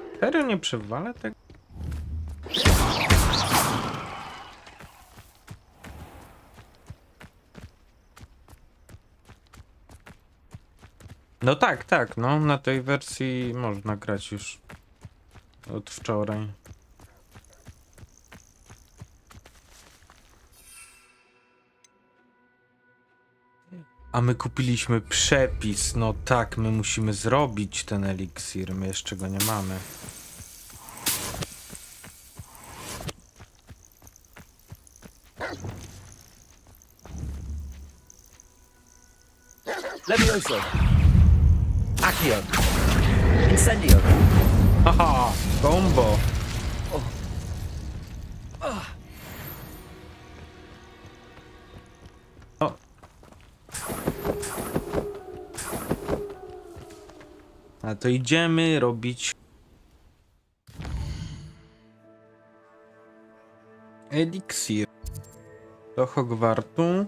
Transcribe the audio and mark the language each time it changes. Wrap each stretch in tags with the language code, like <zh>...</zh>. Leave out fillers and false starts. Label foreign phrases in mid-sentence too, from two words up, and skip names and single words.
<pl>Serio nie przewalę tego? No tak, tak, no na tej wersji można grać już od wczoraj. A my kupiliśmy przepis, no tak, my musimy zrobić ten eliksir, my jeszcze go nie mamy. Levioso. Accio. Incendio. Haha, combo! O. A to idziemy robić eliksir do Hogwartu.</pl>